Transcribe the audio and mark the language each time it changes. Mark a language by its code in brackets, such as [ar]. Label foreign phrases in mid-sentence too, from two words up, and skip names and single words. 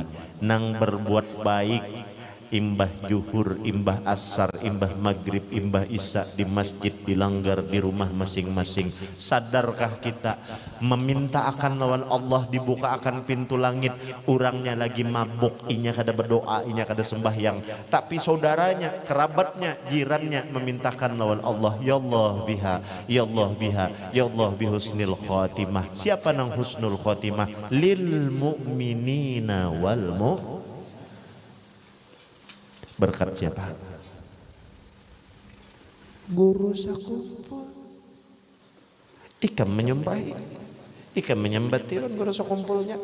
[bjn] Nang berbuat baik imbah juhur, imbah asar, imbah maghrib, imbah isya di masjid, di langgar, di rumah masing-masing. Sadarkah kita meminta akan lawan Allah dibuka akan pintu langit, orangnya lagi mabuk, inya kada berdoa, inya kada sembahyang, tapi saudaranya, kerabatnya, jirannya memintakan lawan Allah, [ar] ya Allah biha, ya Allah biha, ya Allah bihusnil khatimah. [bjn] Siapa nang [ar] husnul khatimah? Lil mu'minina wal [bjn] berkat siapa? Guru sakumpul. Ikam menyumpahi, ikam menyembatiran guru sakumpulnya.